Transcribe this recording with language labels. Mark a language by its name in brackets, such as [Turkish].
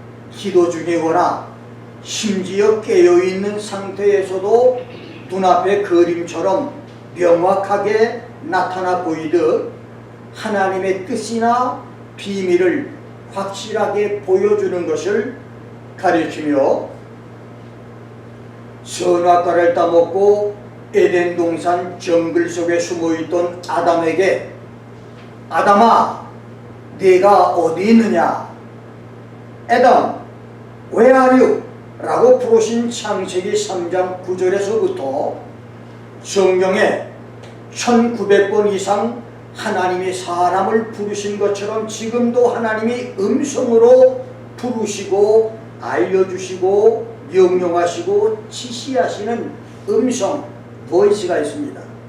[Korean] 기도 중이거나 심지어 깨어있는 상태에서도 눈앞에 그림처럼 명확하게 나타나 보이듯 하나님의 뜻이나 비밀을 확실하게 보여주는 것을 가리키며, 선악과를 따먹고 에덴 동산 정글 속에 숨어있던 아담에게 아담아, 네가 어디 있느냐? [English] 애덤, where are you? [Korean] 라고 부르신 창세기 3장 9절에서부터 성경에 1900번 이상 하나님이 사람을 부르신 것처럼 지금도 하나님이 음성으로 부르시고 알려주시고 명령하시고 지시하시는 음성, 보이스가 있습니다.